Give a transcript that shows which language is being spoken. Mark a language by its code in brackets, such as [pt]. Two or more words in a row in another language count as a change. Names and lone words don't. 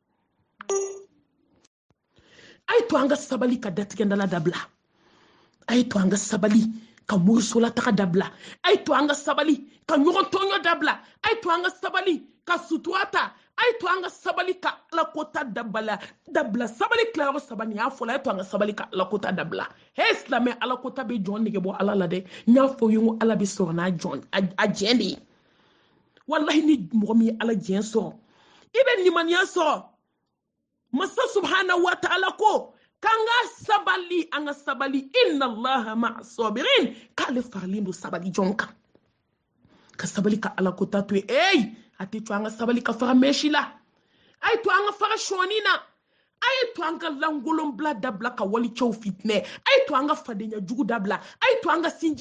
[bm] a ye to an ka sabali ka datigɛndala dabila a ye to an ka sabali ka morisola taga dabila a ye to an ka sabali ka ɲɔgɔn tɔɲɔ dabila a ye to an ka sabali ka sutura ta a ye to an ka sabali ka alakota dabila sabali tilayɔrɔ saba nin y'a fɔlɔ a ye to an ka sabali ka alakota dabila he silamɛ alakota bɛ jɔn nege bɔ ala la dɛ n y'a fɔ ye ko ala bɛ sɔrɔ n'a jɔn a jɛn de ye wallahi ni mɔgɔ min ye ala jɛn sɔrɔ i bɛ nimaniya sɔrɔ masa [ar] سبحانه وتعالى [bm] ko k'an ka sabali an ka sabali [ar] إن الله مع الصابرين [bm] k'ale faralen don sabali jɔn kan ka sabali ka alakota to yen a tɛ to an ka sabali ka fara mɛsi la a ye to an ka fara sɔɔni na a ye to an ka langolonbila dabila ka walicɛw fitinɛ a ye to an ka fadenya jugu dabila a ye to an ka sinji